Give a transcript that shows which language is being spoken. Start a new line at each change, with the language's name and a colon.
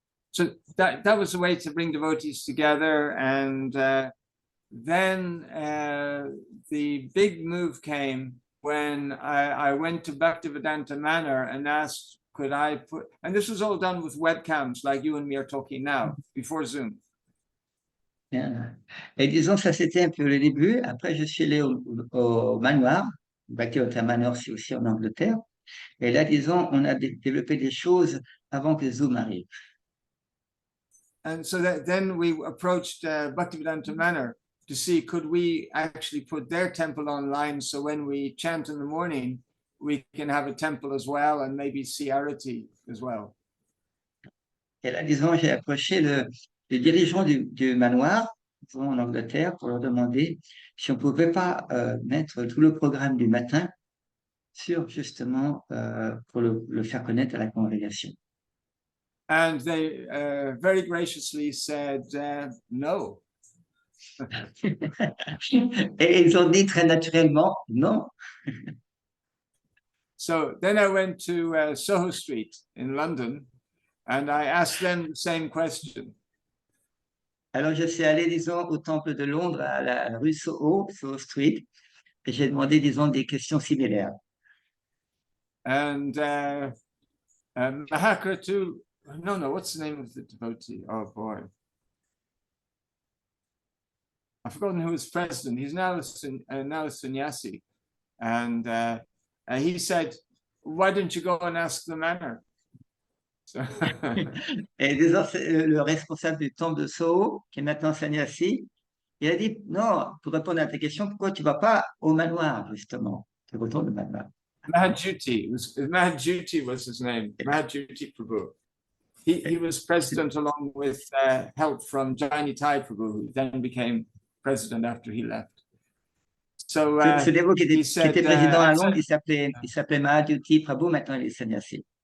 English: So that was a way to bring devotees together, and then the big move came when I went to Bhaktivedanta Manor and asked, could I put, and this was all done with webcams like you and me are talking now, before Zoom.
French: Bien. Et disons, ça c'était un peu le début. Après, je suis allé au manoir. Bhaktivedanta Manor, c'est aussi en Angleterre. Et là, disons, on a développé des choses avant que Zoom arrive.
English: And so that then we approached Bhaktivedanta Manor to see could we actually put their temple online, so when we chant in the morning, we can have a temple as well and maybe see Arati as well.
French: Et là, disons, j'ai approché le dirigeant du manoir, disons, en Angleterre, pour leur demander si on ne pouvait pas mettre tout le programme du matin sur, justement, pour le faire connaître à la congrégation.
English: And they very graciously said no.
French: Et ils ont dit très naturellement non.
English: So then I went to Soho Street in London and I asked them the same question.
French: Alors, je suis allé, disons, au temple de Londres, à la rue Soho, Soho Street, et j'ai demandé, disons, des questions similaires.
English: And Mahakratu, no, what's the name of the devotee? Oh boy. I've forgotten who was president. He's now a sannyasi. And he said, why don't you go and ask the manor? So
French: Et disons, le responsable du temple de Soho, qui est maintenant sannyasi, il a dit, non, pour répondre à ta question, pourquoi tu ne vas pas au manoir, justement? Tu retournes au manoir.
English: Mahadjuti was his name. Mahadjuti Prabhu. He was president along with help from Jaini Tai Prabhu, who then became president after he left. So
French: Ce dévot qui
English: he
French: était
English: said,
French: président à Londres, il s'appelait Mahadjuti Prabhu, maintenant il est sannyasi.